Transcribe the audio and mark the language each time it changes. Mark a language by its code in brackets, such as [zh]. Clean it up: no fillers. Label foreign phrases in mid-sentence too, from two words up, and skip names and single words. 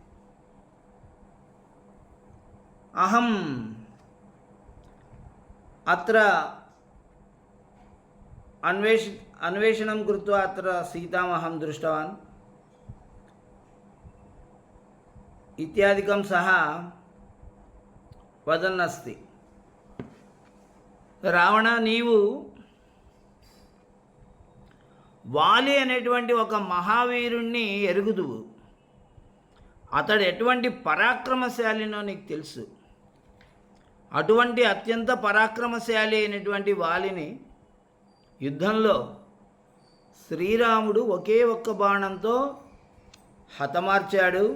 [sa] अहम् अत्र अन्वेषणं कृत्वा अत्र सीताम् अहं दृष्टवान् इत्यादिकं सः वदन् अस्ति। [te] రావణ, నీవు వాలి అనేటువంటి ఒక మహావీరుణ్ణి ఎరుగుదువు. అతడు ఎటువంటి పరాక్రమశాలినో నీకు తెలుసు. అటువంటి అత్యంత పరాక్రమశాలి అయినటువంటి వాలిని యుద్ధంలో శ్రీరాముడు ఒకే ఒక్క బాణంతో హతమార్చాడు.